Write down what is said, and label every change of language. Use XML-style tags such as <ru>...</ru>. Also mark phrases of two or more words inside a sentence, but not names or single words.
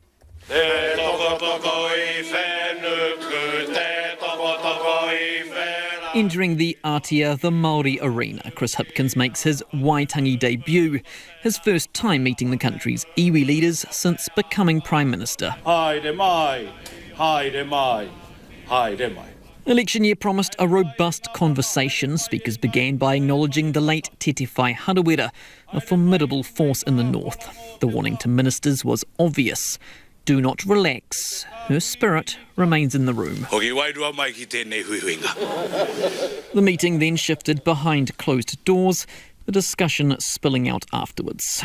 <en>Entering the Aotea, the Māori arena, Chris Hipkins makes his Waitangi debut, his first time meeting the country's iwi leaders since becoming Prime Minister.</en> <mi>Haere mai, haere mai, haere mai.</mi> <en>Election year promised a robust conversation. Speakers began by acknowledging the late Tete Whai Harawira, a formidable force in the north. The warning to ministers was obvious. Do not relax. Her spirit remains in the room. The meeting then shifted behind closed doors, the discussion spilling out afterwards.</en>